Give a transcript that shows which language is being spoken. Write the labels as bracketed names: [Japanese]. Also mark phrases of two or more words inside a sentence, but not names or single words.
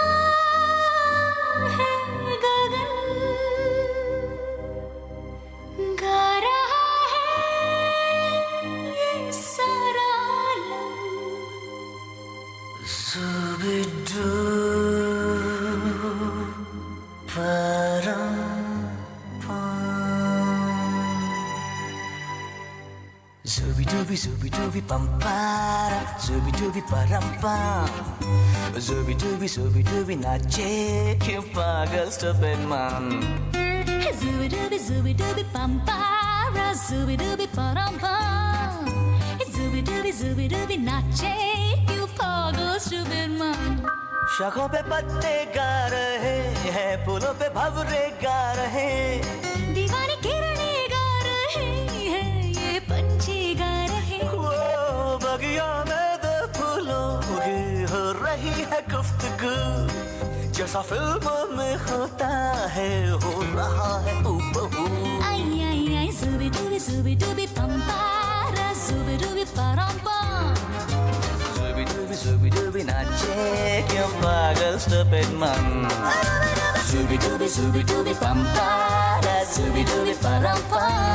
[Hindi] है गगन, गा रहा है ये सारा आलम. Zubi zubi dubi pam para, zubi dubi param pam. Zubi dubi नाचे, क्यों पागल [English] stupid man. Zubi dubi pampara, zubi dubi parampa. Zubi dubi nache, you pagal stupid man. [Hindi] शाखों पे पत्ते गा रहे हैं, फूलों पे भंवरे गा रहे. दीवानी किरणें गा रहे हैं, ये पंछी गा रहे. वो बगिया में दो फूलों की हो रही है गुफ्तगू, जैसा फिल्मों में होता है हो रहा है हूबहू. Ay ay ay, zubi dubi pampara, zubi dubi parampa. Zubi dubi नाचे, क्यों पागल [English] stupid man. Zubi dubi pampara, zubi dubi parampa.